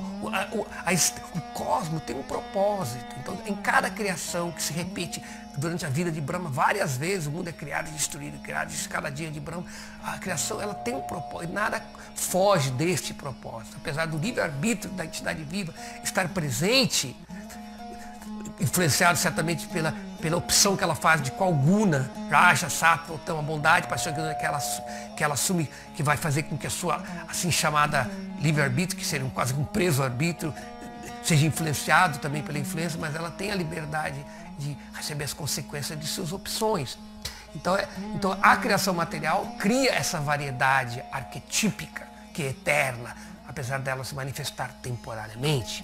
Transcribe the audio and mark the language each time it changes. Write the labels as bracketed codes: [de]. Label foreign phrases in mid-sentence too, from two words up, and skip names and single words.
[pt] O cosmos tem um propósito. Então, em cada criação que se repete durante a vida de Brahma, várias vezes, o mundo é criado e destruído, cada dia de Brahma, a criação ela tem um propósito, e nada foge deste propósito. Apesar do livre-arbítrio da entidade viva estar presente, influenciado certamente pela opção que ela faz de qual [sa] guna, raja, sattva, [pt] então a bondade, paixão, que ela assume, que vai fazer com que a sua assim chamada livre-arbítrio, que seria quase um preso-arbítrio, seja influenciado também pela influência, mas ela tem a liberdade de receber as consequências de suas opções. Então a criação material cria essa variedade arquetípica, que é eterna, apesar dela se manifestar temporariamente.